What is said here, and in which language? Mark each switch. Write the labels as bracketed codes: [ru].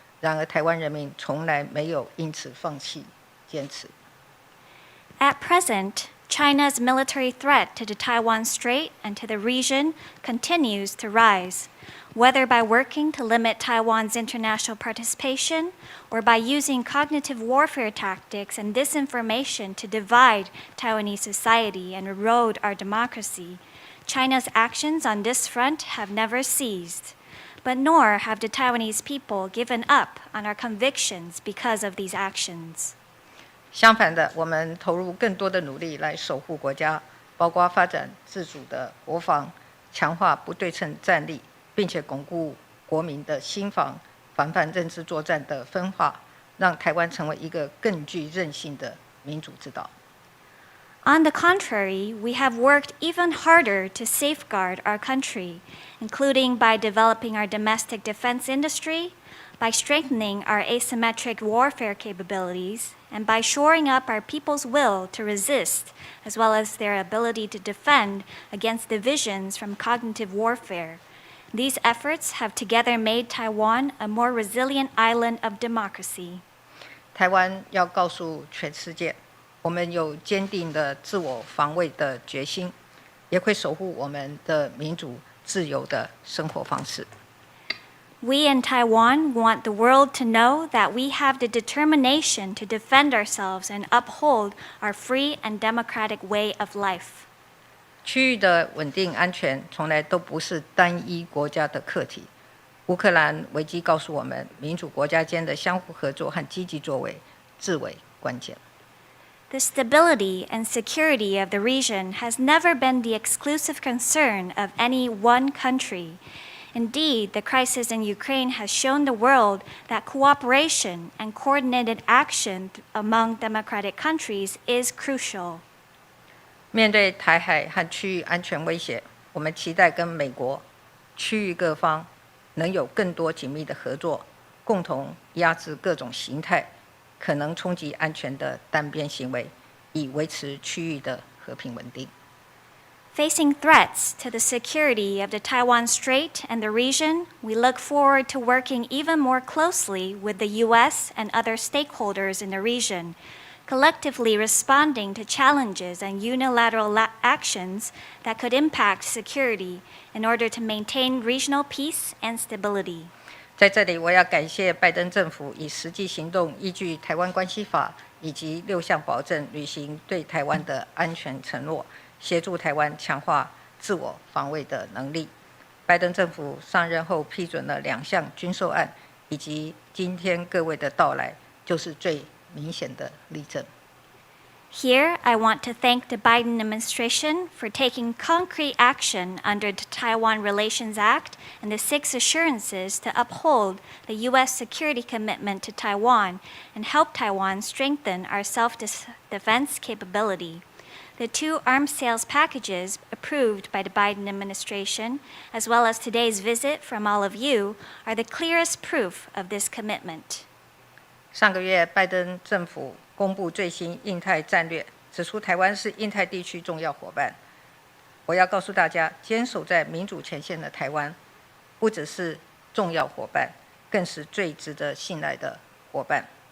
[zh] 然而，台湾人民从来没有因此放弃坚持。 [en] At present, China's military threat to the Taiwan Strait and to the region continues to rise, whether by working to limit Taiwan's international participation or by using cognitive warfare tactics and disinformation to divide Taiwanese society and erode our democracy. China's actions on this front have never ceased, but nor have the Taiwanese people given up on our convictions because of these actions. [zh] 相反的，我们投入更多的努力来守护国家，包括发展自主的国防，强化不对称战力，并且巩固国民的心防，防范认知作战的分化，让台湾成为一个更具韧性的民主之岛。 [en] On the contrary, we have worked even harder to safeguard our country, including by developing our domestic defense industry, by strengthening our asymmetric warfare capabilities, and by shoring up our people's will to resist, as well as their ability to defend against divisions from cognitive warfare. These efforts have together made Taiwan a more resilient island of democracy. [zh] 台湾要告诉全世界，我们有坚定的自我防卫的决心，也会守护我们的民主自由的生活方式。 [en] We in Taiwan want the world to know that we have the determination to defend ourselves and uphold our free and democratic way of life. [zh] 区域的稳定安全从来都不是单一国家的课题。乌克兰危机告诉我们，民主国家间的相互合作和积极作为至为关键。 [en] The stability and security of the region has never been the exclusive concern of any one country. Indeed, the crisis in Ukraine has shown the world that cooperation and coordinated action among democratic countries is crucial. [zh] 面对台海和区域安全威胁，我们期待跟美国、区域各方能有更多紧密的合作，共同压制各种形态可能冲击安全的单边行为，以维持区域的和平稳定。 [en] Facing threats to the security of the Taiwan Strait and the region, we look forward to working even more closely with the U.S. and other stakeholders in the region, collectively responding to challenges and unilateral actions that could impact security in order to maintain regional peace and stability. [zh] 在这里，我要感谢拜登政府以实际行动依据《台湾关系法》以及6项保证，履行对台湾的安全承诺，协助台湾强化自我防卫的能力。拜登政府上任后批准了2项军售案，以及今天各位的到来，就是最明显的例证。 [en] Here, I want to thank the Biden administration for taking concrete action under the Taiwan Relations Act and the 6 assurances to uphold the U.S. security commitment to Taiwan and help Taiwan strengthen our self-defense capability. The 2 arms sales packages approved by the Biden administration, as well as today's visit from all of you, are the clearest proof of this commitment. [zh] 上个月，拜登政府公布最新印太战略，指出台湾是印太地区重要伙伴。我要告诉大家，坚守在民主前线的台湾，不只是重要伙伴，更是最值得信赖的伙伴。